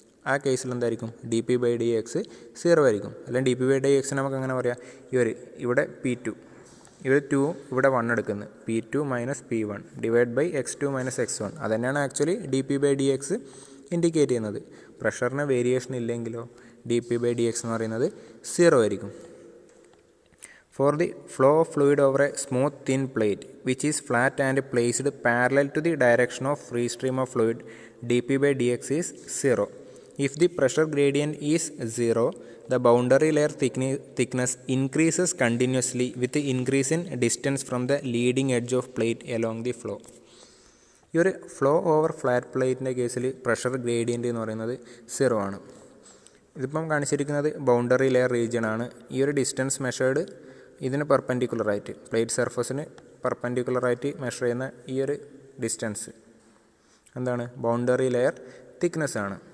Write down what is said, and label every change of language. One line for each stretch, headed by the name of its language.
Malayalam: ആ കേസിൽ എന്തായിരിക്കും, D P by D X 0 ആയിരിക്കും. അല്ലെങ്കിൽ D P by D X നമുക്ക് അങ്ങനെ പറയാം, ഇവിടെ P2, ഇവിടെ 2, ഇവിടെ 1 എടുക്കുന്നത് P2 minus P1 divide by X2 minus X1. അതുതന്നെയാണ് actually D P by D X indicate ചെയ്യുന്നത്. പ്രഷറിന് variation ഇല്ലെങ്കിലോ D P by D X എന്ന് പറയുന്നത് 0 ആയിരിക്കും.
English: For the flow of fluid over a smooth thin plate which is flat and placed parallel to the direction of free stream of fluid, dp by dx is 0. If the pressure gradient is 0, the boundary layer thickness increases continuously with the increase in distance from the leading edge of plate along the flow.
Malayalam: ഈ ഒരു flow over flat പ്ലേറ്റിൻ്റെ കേസിൽ pressure gradient എന്ന് പറയുന്നത് 0 ആണ്. ഇതിപ്പം കാണിച്ചിരിക്കുന്നത് boundary layer region ആണ്. ഈ ഒരു ഡിസ്റ്റൻസ് മെഷേർഡ് ഇതിന് പെർപെൻഡിക്കുലറായിട്ട്, പ്ലേറ്റ് സർഫസിന് പെർപെൻഡിക്കുലറായിട്ട് മെഷർ ചെയ്യുന്ന ഈ ഒരു ഡിസ്റ്റൻസ് എന്താണ്, ബൗണ്ടറി ലെയർ തിക്നെസ് ആണ്.